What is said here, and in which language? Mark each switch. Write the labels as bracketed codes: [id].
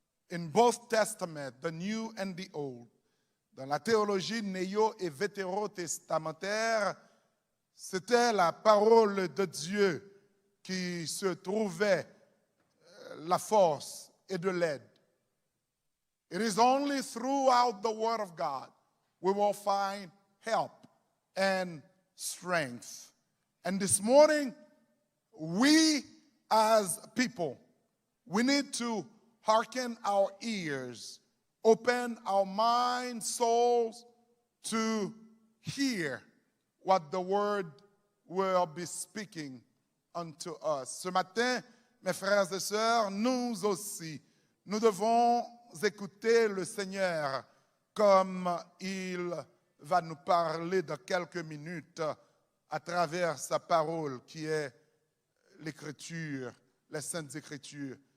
[en] In both Testaments, the New and the Old, [fr] dans la théologie néo- et vétérotestamentaire, c'était la parole de Dieu qui se trouvait la force et de l'aide. [en] It is only throughout the Word of God we will find help and strength. And this morning, we as people, we need to hearken our ears, open our minds, souls to hear what the word will be speaking unto us. [fr] Ce matin, mes frères et sœurs, nous aussi, nous devons écouter le Seigneur comme il va nous parler dans quelques minutes à travers sa parole qui est l'Écriture, les Saintes Écritures.